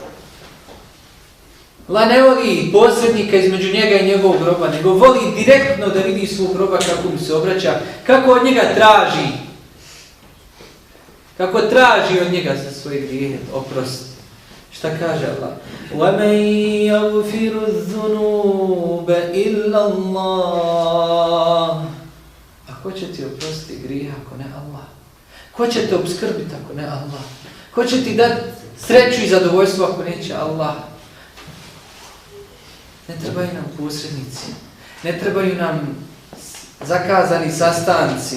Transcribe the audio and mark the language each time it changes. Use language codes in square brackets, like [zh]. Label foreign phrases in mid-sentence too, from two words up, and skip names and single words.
[bs] Allah ne voli posrednika između njega i njegovog roba, nego voli direktno da vidi svog roba kako mu se obraća, kako od njega traži. Kako traži od njega za svoje grijehe oprost. Šta kaže Allah? [ar] وَمَنْ يَغْفِرُ الذُّنُوبَ إِلَّا اللَّهُ. [bs] A ko će ti oprostiti grije ako ne Allah? Ko će te obskrbiti ako ne Allah? Ko će ti dati sreću i zadovoljstvo ako neće Allah? Ne trebaju nam posrednici. Ne trebaju nam zakazani sastanci.